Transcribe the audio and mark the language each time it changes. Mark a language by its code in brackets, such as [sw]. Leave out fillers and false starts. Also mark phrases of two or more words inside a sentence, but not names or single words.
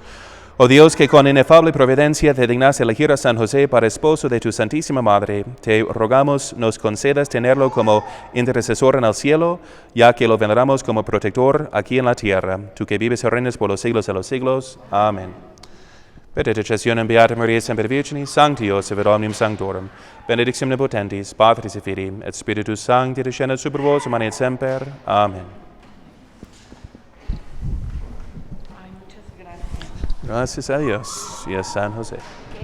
[es] Oh Dios, que con inefable providencia te dignas elegir a San José para esposo de tu Santísima Madre, te rogamos nos concedas tenerlo como intercesor en el cielo, ya que lo veneramos como protector aquí en la tierra. Tú que vives y reinas por los siglos de los siglos. Amén. [la] Benedictionem Beata Maria Semper Virginis, Sancti Joseph et omnium sanctorum, benedictionem omnipotentis, Patris et Filii, et Spiritus Sancti, descendat super vos, et manet semper. [es] Amén. Ay, muchas gracias. Gracias a Dios y a San José.